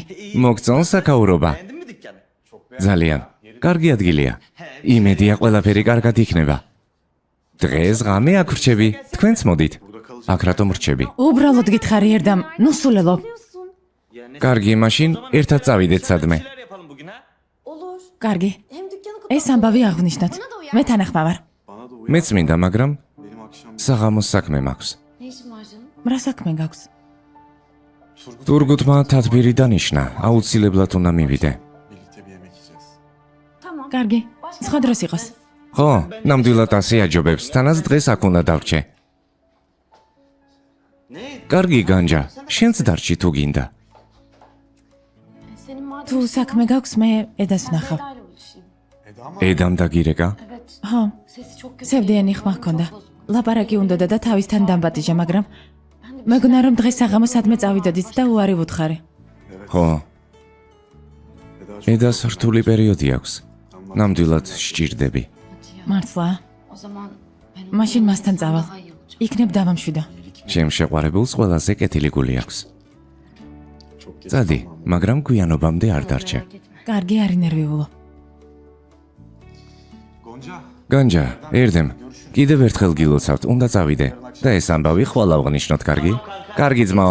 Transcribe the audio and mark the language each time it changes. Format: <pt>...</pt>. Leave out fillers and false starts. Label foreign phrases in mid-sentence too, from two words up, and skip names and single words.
<ka>მოგწონს საკაურობა? ძალიან, კარგი ადგილია. იმედია ყველაფერი კარგად იქნება. დღეს ღამე აქ ვრჩები, თქვენც მოდით. აქ რატომ ვრჩები? უბრალოდ გითხარი, ერდამ, ნუ სულელო. კარგი, მაშინ ერთად წავიდეთ სადმე.</ka> <tr>Olur.</tr> <ka>კარგი.</ka> <tr>Hem dükkanı</tr> <ka>ეს ამბავი აღნიშნოთ. მე თანახმა ვარ.</ka> <tr>Bana da uyar.</tr> <ka>მეც მინდა, მაგრამ</ka> <tr>Benim akşam</tr> <ka>საღამოს საქმე მაქვს.</ka> <tr>Ne işin var canım?</tr> <ka>რა საქმე გაქვს? თურგუთმა თათბირი დანიშნა, აუცილებლად უნდა მივიდე.</ka> <tr>birlikte bir yemek yiyeceğiz. Tamam.</tr> <ka>კარგი. სხვა დროს იყოს. ხო, ნამდვილად ასე აჯობებს, თანაც დღეს აქ უნდა დავრჩე. კარგი განჯა, შენც დარჩი თუ გინდა.</ka> <tr>Senin madem</tr> <ka>თუ საქმე გაქვს, მე ედას ვნახავ.</ka> <tr>Eda'yla buluşayım. Eda mı?</tr> <ka>ედამ დაგირეკა?</ka> <tr>Evet.</tr> <ka>ხო,</ka> <tr>Sesi çok kötü.</tr> <ka>სევდიანი ხმა ჰქონდა. ლაპარაკი უნდოდა და თავისთან დამბატიჟა, მაგრამ მეგონა რომ დღეს საღამოს სადმე წავიდოდით და უარი ვუთხარი. ხო,</ka> <tr>Eda çok</tr> <ka>ედას რთული პერიოდი აქვს. ნამდვილად სჭირდები. მართლა,</ka> <tr>O zaman ben</tr> <ka>მაშინ მასთან წავალ.</ka> <tr>daha iyi olacak.</tr> <ka>იქნებ დავამშვიდო. ჩემ შეყვარებულს ყველაზე კეთილი გული აქვს.</ka> <tr>çok geç</tr> <ka>წადი,</ka> <tr>kalmam.</tr> <ka>მაგრამ გვიანობამდე არ დარჩე.</ka> <tr>Merak etme.</tr> <ka>კარგი, არ ინერვიულო.</ka> <tr>Gonca.</tr> <ka>განჯა, ერდემ, კიდევ ერთხელ გილოცავთ, უნდა წავიდე. და ეს ამბავი ხვალ ავღნიშნოთ, კარგი? კარგი ძმაო.</ka>